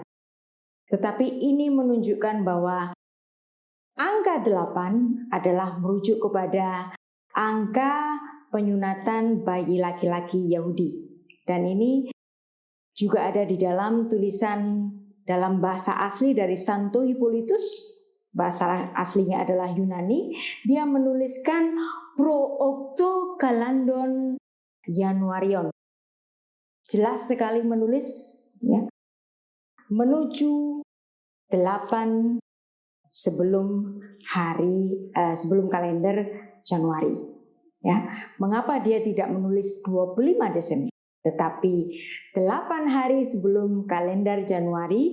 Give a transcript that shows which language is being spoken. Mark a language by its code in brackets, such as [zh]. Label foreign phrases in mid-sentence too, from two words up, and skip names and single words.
[id] Tetapi ini menunjukkan bahwa angka 8 adalah merujuk kepada angka penyunatan bayi laki-laki Yahudi. Dan ini juga ada di dalam tulisan dalam bahasa asli dari Santo Hippolytus. Bahasa aslinya adalah Yunani. Dia menuliskan [el] πρὸ ὀκτὼ καλανδῶν Ἰανουαρίων. [id] Jelas sekali menulis, ya, menuju 8 sebelum kalender Januari. Ya, mengapa dia tidak menulis 25 Desember, tetapi 8 hari sebelum kalender Januari?